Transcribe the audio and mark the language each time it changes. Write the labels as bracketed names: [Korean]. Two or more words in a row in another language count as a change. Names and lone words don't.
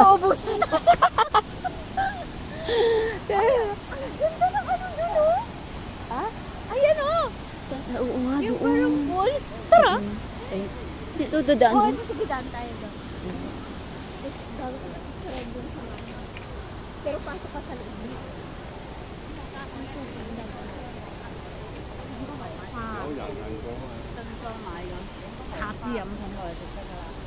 [Filipino] Ubus na. Ganda ng ano dun, oh. Ha? Ayan, oh. Oo nga, Yung doon. parang balls. Tara. Ay, dito, dadaan. Oh, sige, daan tayo doon. Pero pasok ka sa loob. [Cantonese] 有人行過啊。珍珠奶咁，插啲飲品落去就得啦。